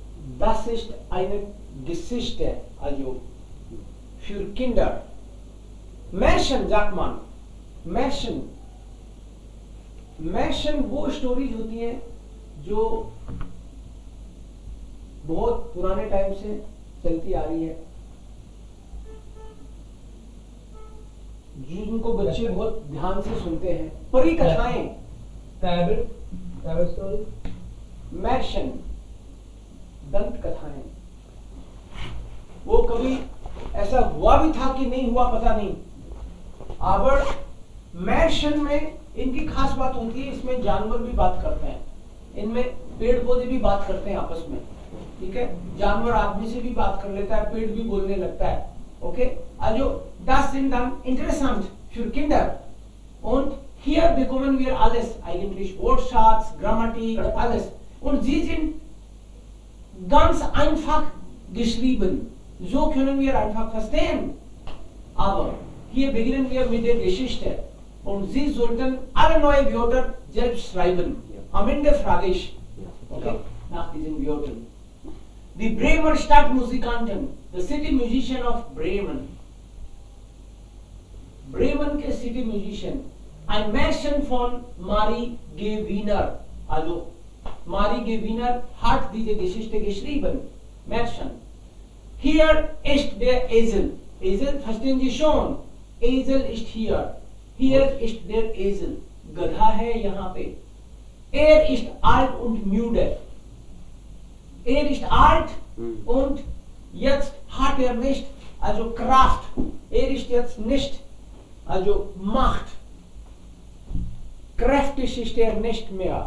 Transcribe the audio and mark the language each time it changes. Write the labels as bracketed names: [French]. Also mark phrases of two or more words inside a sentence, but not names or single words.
[German] Das ist eine Geschichte, also für Kinder. Märchen sagt man. Märchen. [Hindi] Märchen वो स्टोरीज होती हैं जो बहुत पुराने टाइम से चलती आ रही है, जिनको बच्चे बहुत ध्यान से सुनते हैं. परी कथाएं. मैशन, दंत कथाएं. वो कभी ऐसा हुआ भी था कि नहीं हुआ पता नहीं. आवर मैशन में इनकी खास बात होती है, इसमें जानवर भी बात करते हैं, इनमें पेड़ पौधे भी बात करते हैं आपस में. ठीक है, जानवर आदमी से भी बात कर लेता है, पेड़ भी बोलने लगता है. [English] ओके, [German] also das sind dann interessant für Kinder und hier bekommen wir alles, eigentlich Wortschatz, Grammatik, alles, und sie sind ganz einfach geschrieben, so können wir einfach verstehen. Aber hier beginnen wir mit der Geschichte und Sie sollten alle neue Wörter selbst schreiben. Am Ende frage ich, okay, nach diesen Wörtern. Die Bremer Stadtmusikanten, [English] the city musician of Bremen. [Hindi] Bremen के [English] city musician. [German] Ein Märchen von Marie G. Wiener. Also Marie G. Wiener hat diese Geschichte geschrieben. Märchen. Hier ist der Esel. Esel, verstehen Sie schon? Esel ist hier. Hier ist der Esel. [Hindi] गधा है यहाँ पे. [German] ist alt und müde. Ist alt und jetzt hat nicht, also Kraft. Ist jetzt nicht, also Macht. Kräftig ist nicht mehr.